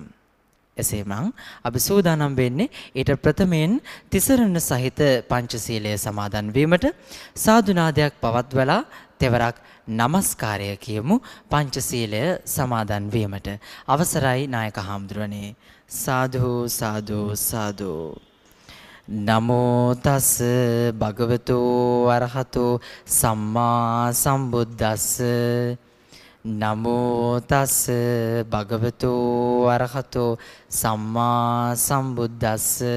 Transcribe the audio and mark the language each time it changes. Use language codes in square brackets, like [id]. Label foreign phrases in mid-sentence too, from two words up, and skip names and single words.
[si] එසේම අපි සූදානම් වෙන්නේ ඊට ප්‍රථමයෙන් තිසරණ සහිත පංචශීලය සමාදන් වීමට සාදුනාදයක් පවත්වලා තෙවරක් නමස්කාරය කියමු පංචශීලය සමාදන් වීමට. අවසරයි නායක හාමුදුරනේ. [pi] සාදු සාදු සාදු. නමෝ තස් භගවතු වරහතු සම්මා සම්බුද්දස්ස. නමෝ තස් භගවතු වරහතු සම්මා සම්බුද්දස්ස.